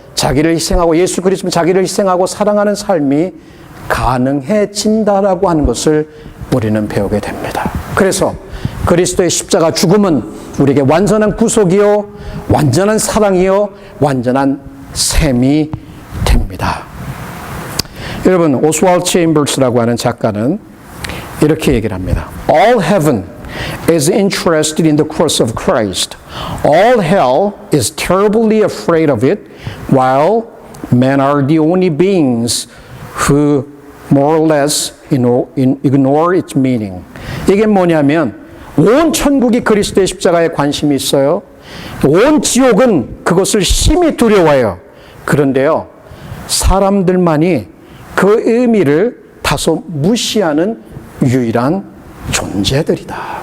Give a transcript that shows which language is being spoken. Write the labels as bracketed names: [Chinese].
[Korean] 자기를 희생하고 예수 그리스도 자기를 희생하고 사랑하는 삶이 가능해진다라고 하는 것을 우리는 배우게 됩니다. 그래서 그리스도의 십자가 죽음은 우리에게 완전한 구속이요, 완전한 사랑이요, 완전한 셈이 됩니다. 여러분, 오스왈드 체인버스라고 하는 작가는 이렇게 얘기를 합니다. [English] All heaven is interested in the cross of Christ. All hell is terribly afraid of it, while men are the only beings who more or less ignore its meaning. [Korean] 이게 뭐냐면 온 천국이 그리스도의 십자가에 관심이 있어요. 온 지옥은 그것을 심히 두려워해요. 그런데요, 사람들만이 그 의미를 다소 무시하는 유일한 존재들이다.